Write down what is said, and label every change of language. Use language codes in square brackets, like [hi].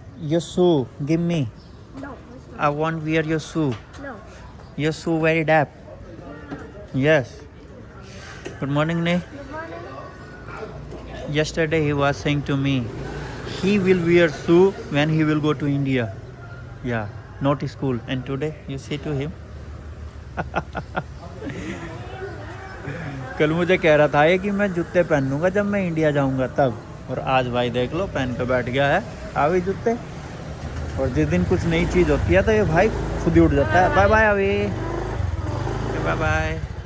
[en] Your shoe give me, I want wear your shoe. Your shoe very dap. Yes, good morning Ne. Yesterday he was saying to me he will wear shoe when he will go to India, yeah, not school. And today you say to him [hi] कल मुझे कह रहा था ये कि मैं जूते पहनूंगा जब मैं इंडिया जाऊंगा तब, और आज भाई देख लो पहन के बैठ गया है अभी जूते। और जिस दिन कुछ नई चीज़ होती है तो ये भाई खुद ही उठ जाता है। बाय बाय अभी, बाय बाय।